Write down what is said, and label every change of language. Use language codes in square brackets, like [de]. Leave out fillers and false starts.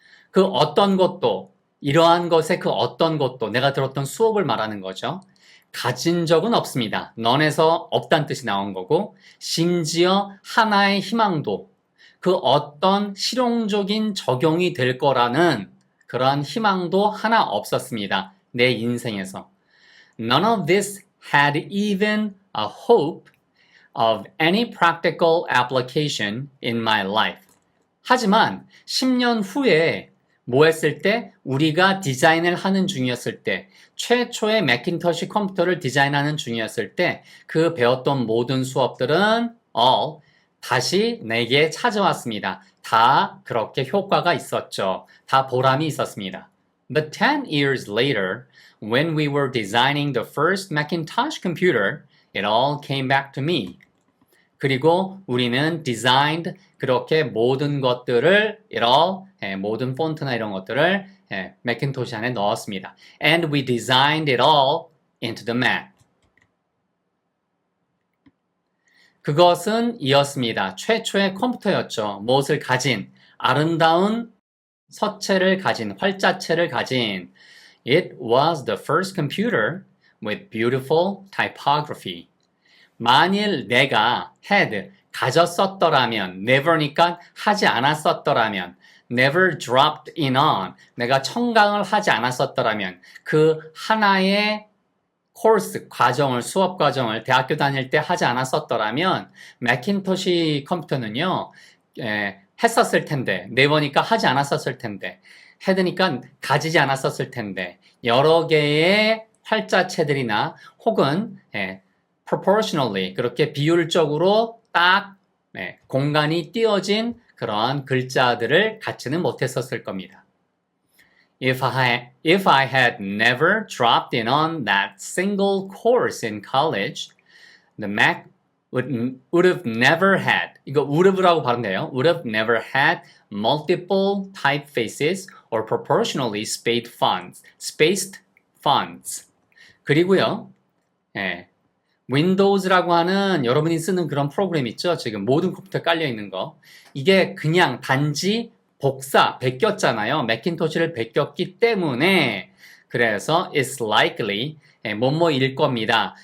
[ko] 그 어떤 것도, 이러한 것의 그 어떤 것도 내가 들었던 수업을 말하는 거죠. 가진 적은 없습니다. 넌에서 없다는 뜻이 나온 거고, 심지어 하나의 희망도 그 어떤 실용적인 적용이 될 거라는 그러한 희망도 하나 없었습니다. 내 인생에서. [en] None of this had even a hope of any practical application in my life. [ko] 하지만 10년 후에 뭐 했을 때? 우리가 디자인을 하는 중이었을 때, 최초의 매킨토시 컴퓨터를 디자인하는 중이었을 때, 그 배웠던 모든 수업들은 다시 내게 찾아왔습니다. 다 그렇게 효과가 있었죠. 다 보람이 있었습니다. [en] But 10 years later, when we were designing the first Macintosh computer, it all came back to me. [ko] 그리고 우리는 designed 그렇게 모든 것들을 모든 폰트나 이런 것들을 매킨토시 안에 넣었습니다. [en] And we designed it all into the Mac. [ko] 그것은 이었습니다. 최초의 컴퓨터였죠. 무엇을 가진? 아름다운 서체를 가진, 활자체를 가진. [en] It was the first computer with beautiful typography. [ko] 만일 내가 [en] had, [ko] 가졌었더라면, never니까 하지 않았었더라면, [en] never dropped in on, [ko] 내가 청강을 하지 않았었더라면, 그 하나의 코र्스, 과정을, 수업 과정을 대학교 다닐 때 하지 않았었더라면, 매킨토시 컴퓨터는요, 했었을 텐데, 네버니까 하지 않았었을 텐데, 헤드니까 가지지 않았었을 텐데, 여러 개의 활자체들이나 혹은 proportionally 그렇게 비율적으로 딱 공간이 띄어진 그러한 글자들을 갖지는 못했었을 겁니다. [en] If I had never dropped in on that single course in college, the Mac would have never had, [ko] 이거 [en] would have라고 [ko] 발음돼요. [en] would have never had multiple typefaces or proportionally spaced fonts. [ko] 그리고요, 윈도우즈라고 하는 여러분이 쓰는 그런 프로그램 있죠? 지금 모든 컴퓨터에 깔려 있는 거. 이게 그냥 단지 베꼈잖아요. 매킨토시를 베꼈기 때문에 그래서 [en] it's likely [ko] 뭐뭐일 겁니다.